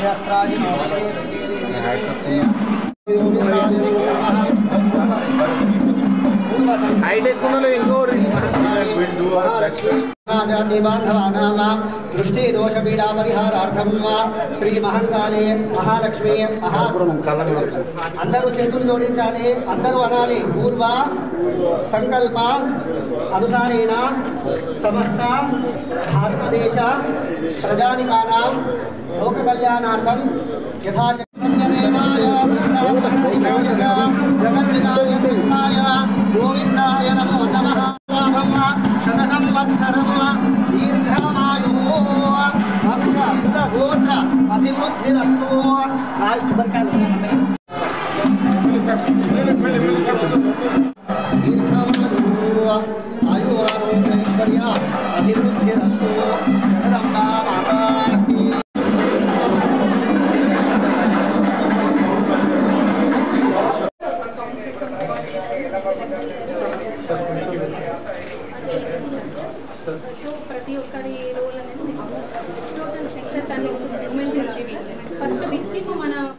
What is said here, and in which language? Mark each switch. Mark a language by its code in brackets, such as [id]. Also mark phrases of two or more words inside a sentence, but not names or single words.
[sa] दृष्टि दोष पीड़ा परिहारार्थम श्री महंकाले महालक्ष्मी [te] अंदरू చేతులు జోడించాలి అందరూ అనాలి [sa] పూర్వ సంకల్ప అనుసారేణ సమస్త భారతదేశ ప్రజానికానాం లోక కళ్యాణార్థం యథాశక్తి దేవాయ జగద్విదాయ కృష్ణాయ గోవిందాయ నమో నమః శత సంవత్సరం దీర్ఘమాయు వంశ గోత్ర అభివృద్ధిరస్తు आयुरारोग्य ऐश्वर्य अभिवृद्धिरस्तु [hi] जगदम्बा माता की [te] ప్రతి ఒక్కరి రోల్ అనేది [en] total success [te] అని మూమెంట్ ఉంటుంది [en] first victim [te] మన